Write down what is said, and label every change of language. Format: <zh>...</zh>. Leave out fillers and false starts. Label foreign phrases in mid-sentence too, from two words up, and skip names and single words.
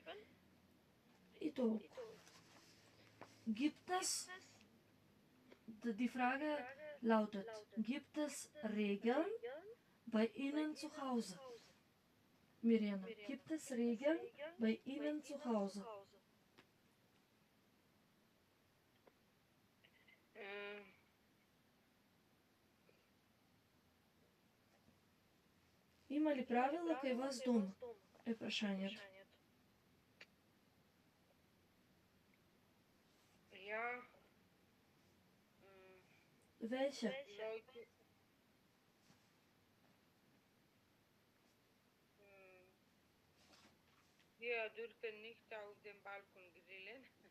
<de>Ito. Gibt es, die Frage lautet, gibt es Regeln bei Ihnen zu Hause? Mirjana, gibt es Regeln bei Ihnen zu Hause?</de> <mk>Има ли правила кај вас дома? Е прашањето.</mk> <de>Ja. Welche? Leute. Wir dürfen nicht auf dem Balkon grillen.</de>